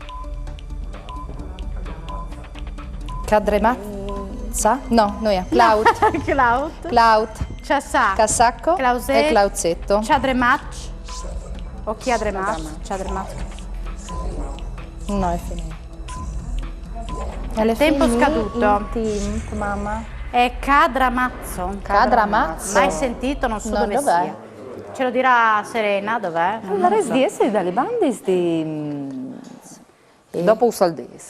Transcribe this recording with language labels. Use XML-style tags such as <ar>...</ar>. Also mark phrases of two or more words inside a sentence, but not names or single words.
<it>Cadremazza? No, non è. Clout? Clout. Clout? Ciassà. Cassacco? Clauset. E Clauzetto? Ciadrematch. O Chiadrematch. Ciadrematch. No, è finito. Tempo scaduto. Mamma. È Cadramazzo. Cadramazzo? Mai sentito? Non so No, dove dov'è? sia. Ce lo dirà Serena, dov'è? Non La lo so. resti dalle bandis di... Dopo uso il dis.</it>